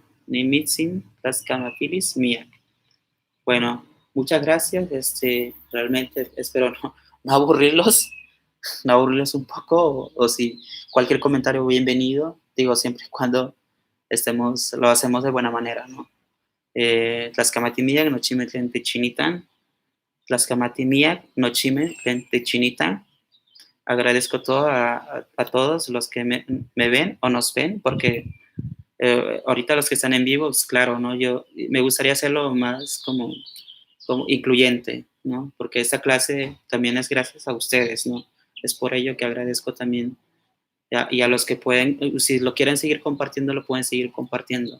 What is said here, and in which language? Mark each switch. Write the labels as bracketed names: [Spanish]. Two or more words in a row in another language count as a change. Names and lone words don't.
[Nahuatl languages] Nimitzin Tlaxcamatilis Miak. [Spanish] Bueno, muchas gracias. Realmente espero no no aburrirlos, no aburrirlos un poco, o si cualquier comentario bienvenido, digo, siempre y cuando lo hacemos de buena manera, ¿no? [Nahuatl languages] Tlaxcamatimiac, nochime tlen techinitan, Tlaxcamatimiac, nochime tlen techinitan. [Spanish] Agradezco todo a todos los que me ven o nos ven, porque ahorita los que están en vivo, pues claro, ¿no? Yo me gustaría hacerlo más como incluyente, ¿no? Porque esta clase también es gracias a ustedes, ¿no? Es por ello que agradezco también y a los que pueden, si lo quieren seguir compartiendo, lo pueden seguir compartiendo.